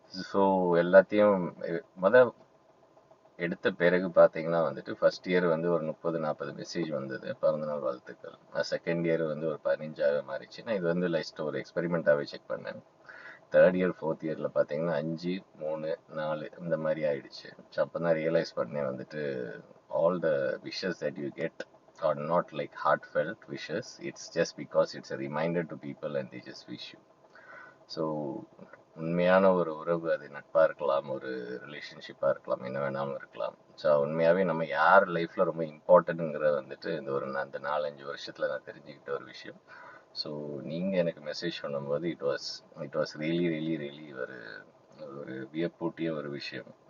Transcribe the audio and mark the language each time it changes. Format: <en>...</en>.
<ta>So எல்லாத்தையும் எடுத்த பிறகு பார்த்தீங்கன்னா வந்துட்டு ஃபர்ஸ்ட் இயர் வந்து ஒரு 30-40 மெசேஜ் வந்தது, பிறந்தநாள் வாழ்த்துக்கள். செகண்ட் இயர் வந்து ஒரு 15 மாறிச்சு. நான் இது வந்து லைஸ்ட் ஒரு எக்ஸ்பெரிமெண்ட்டாகவே செக் பண்ணேன். தேர்ட் இயர் ஃபோர்த் இயரில் பார்த்தீங்கன்னா 5, 3, 4 இந்த மாதிரி ஆயிடுச்சு. ஸோ அப்போ தான் ரியலைஸ் பண்ணேன் வந்துட்டு</ta> <en>all the wishes that you get are not like heartfelt wishes. It's just because it's a reminder to people and they just wish you.</en> <ta>So உண்மையான ஒரு உறவு, அது நட்பாக இருக்கலாம், ஒரு ரிலேஷன்ஷிப்பாக இருக்கலாம், என்ன வேணாலும் இருக்கலாம். ஸோ உண்மையாகவே நம்ம யார் லைஃப்பில் ரொம்ப இம்பார்ட்டன்ட்ங்கிற வந்துட்டு இந்த அந்த 4-5 வருஷத்தில் நான் தெரிஞ்சுக்கிட்ட ஒரு விஷயம். ஸோ நீங்கள் எனக்கு மெசேஜ் பண்ணும்போது</ta> <en>it was really really really</en> <ta>ஒரு ஒரு வியப்பூட்டிய ஒரு விஷயம்.</ta>